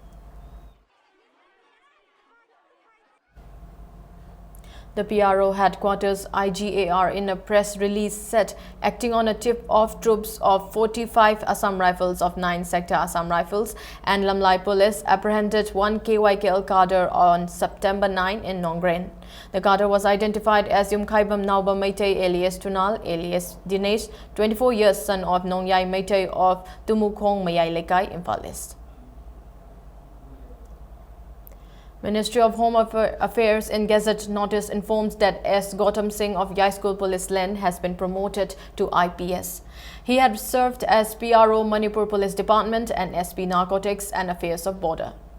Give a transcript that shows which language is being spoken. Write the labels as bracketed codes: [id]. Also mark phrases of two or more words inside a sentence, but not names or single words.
[en] The PRO headquarters IGAR in a press release said, acting on a tip of troops of 45 Assam Rifles of 9 Sector Assam Rifles and Lamlai Police apprehended 1 KYKL cadre on September 9 in Nongren. The cadre was identified as Yumkhaibam Nauba Meitei alias Tunal alias Dinesh, 24 years, son of Nongyai Meitei of Tumukhong Mayai Lekai, Imphal East. Ministry of Home Affairs in Gazette notice informs that S. Gautam Singh of Yai School Police Len has been promoted to IPS. He had served as PRO Manipur Police Department and SP Narcotics and Affairs of Border.